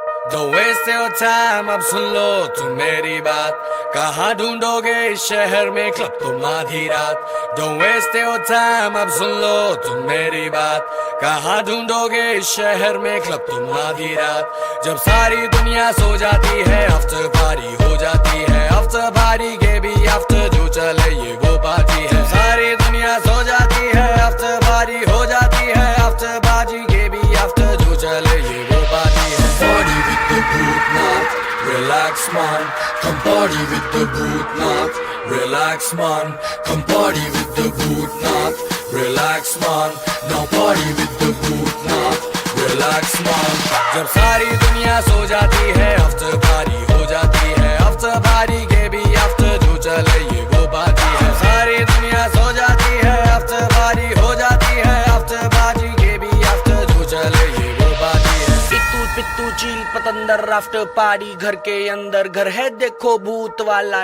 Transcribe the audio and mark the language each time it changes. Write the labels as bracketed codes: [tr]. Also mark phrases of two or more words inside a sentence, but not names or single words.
[en] Don't waste your time, [hi] अब सुन लो तुम मेरी बात। कहाँ ढूंढोगे इस शहर में क्लब तुम आधी रात। [en] Don't waste your time, [hi] अब सुन लो तुम मेरी बात। कहाँ ढूंढोगे इस शहर में क्लब तुम आधी रात। जब सारी दुनिया सो जाती है [en] after party [hi] हो जाती है। [en] after party [hi] के भी आफ्टर जो चले ये वो पार्टी है। सारी दुनिया सो जाती है [en] after party [hi] हो जाती है। [en] after party [hi] के भी आफ्टर जो चले ये वो पार्टी है। [en] Party with the Bhutnath, relax man. Come party with the Bhutnath, relax man. Come party with the Bhutnath, relax man. Now party with the Bhutnath, relax man. [hi] जब सारी दुनिया सो जाती है [en] after party [hi] हो जाती है। [en] after party [hi] के भी आफ्टर जो चले ये वो पार्टी है। सारी दुनिया सो जाती है [en] after party [hi] हो जाती है। [en] after party [hi] के भी आफ्टर जो चले ये वो पार्टी है। इतू पितू चील पतंदर [en] after party [hi] घर के अंदर घर है देखो भूत वाला।